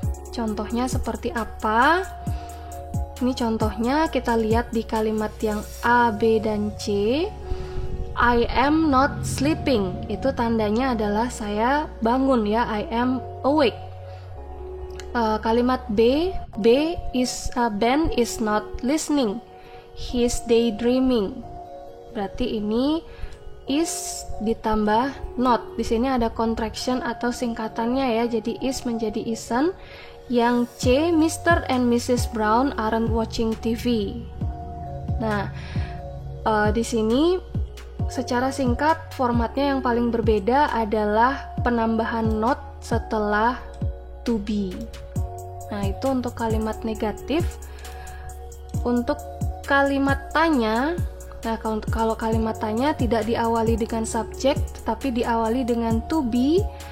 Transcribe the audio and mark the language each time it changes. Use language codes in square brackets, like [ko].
[id] Contohnya seperti apa? Ini contohnya kita lihat di kalimat yang A, B, dan C. [en] I am not sleeping, [id] itu tandanya adalah saya bangun ya, [en] I am awake. [id] Kalimat B [en] is Ben is not listening, he's daydreaming. [id] Berarti ini is ditambah not. Di sini ada contraction atau singkatannya ya, jadi is menjadi isn't. Yang C, Mr. and Mrs. [en] Brown aren't watching TV. [id] Nah, di sini secara singkat, formatnya yang paling berbeda adalah penambahan not setelah to be. Nah, itu untuk kalimat negatif. Untuk kalimat tanya, nah kalau kalimat tanya tidak diawali dengan subjek, tetapi diawali dengan to be.